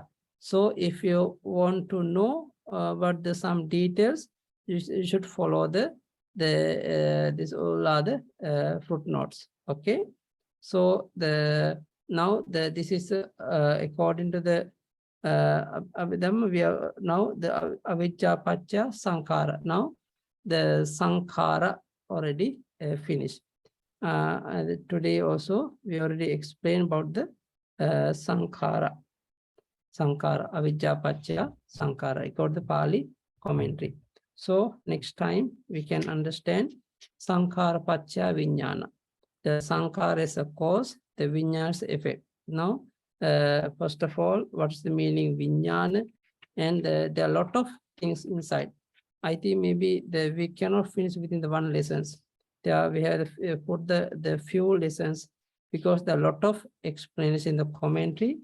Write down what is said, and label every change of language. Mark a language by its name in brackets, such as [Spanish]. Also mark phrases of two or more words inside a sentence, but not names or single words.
[English] So if you want to know about some details, you should follow this all are the footnotes. Okay. So this is according to the Abidhamma, we are now the [Pali] avijja paccaya sankhara. [English] Now the sankhara already finished. Today also we already explained about the sankhara, [Pali] avijja paccaya sankhara, [English] according to the Pali commentary. So next time we can understand [Pali] sankhara paccaya vijnana. [English] The sankhara is a cause, the vijnana is effect. Now, first of all, what's the meaning vijnana? And there are a lot of things inside. I think maybe we cannot finish within the one lessons. There we have put the few lessons because there are a lot of explanation in the commentary.